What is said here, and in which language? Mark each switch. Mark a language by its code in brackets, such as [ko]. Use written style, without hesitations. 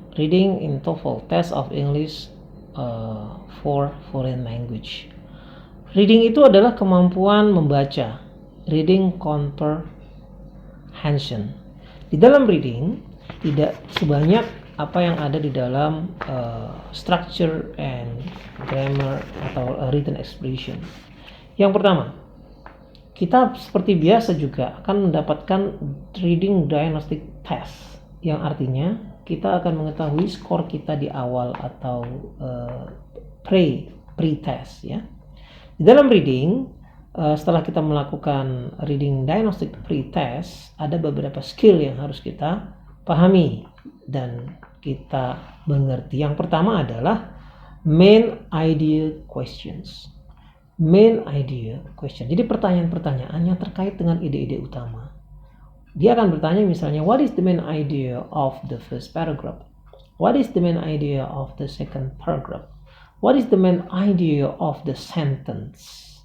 [en] Reading in TOEFL, Test of English for Foreign Language. [id] Reading itu adalah kemampuan membaca. Reading comprehension. Di dalam reading, tidak sebanyak apa yang ada di dalam structure and grammar atau written expression. Yang pertama, kita seperti biasa juga akan mendapatkan reading diagnostic test, yang artinya kita akan mengetahui skor kita di awal atau pre-test ya. Di dalam reading, setelah kita melakukan reading diagnostic pre-test, ada beberapa skill yang harus kita pahami dan kita mengerti. Yang pertama adalah main idea questions. Main idea question. Jadi pertanyaan-pertanyaan yang terkait dengan ide-ide utama. Dia akan bertanya misalnya, [en] what is the main idea of the first paragraph? What is the main idea of the second paragraph? What is the main idea of the sentence?